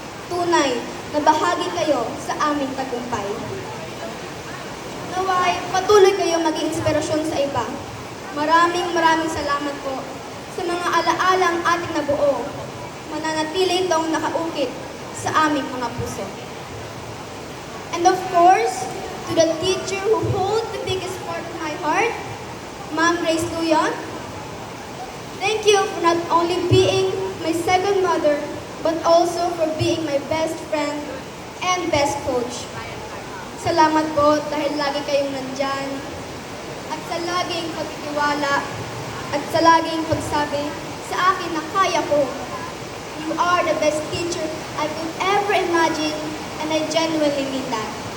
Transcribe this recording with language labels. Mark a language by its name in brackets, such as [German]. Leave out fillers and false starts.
[Filipino] Tunay na bahagi kayo sa aming tagumpay. Naway, patuloy kayo maging inspirasyon sa iba. Maraming salamat po sa mga alaalang ating nabuo. Mananatili itong nakaukit sa aming mga puso. [English] And of course, to the teacher who holds the biggest part of my heart, Ma'am Grace Luyon, thank you for not only being my second mother, but also for being my best friend and best coach. [Filipino] Salamat po dahil lagi kayong nandyan at sa laging pagtitiwala at sa laging pagsabi sa akin na kaya ko. [English] You are the best teacher I could ever imagine and I genuinely mean that.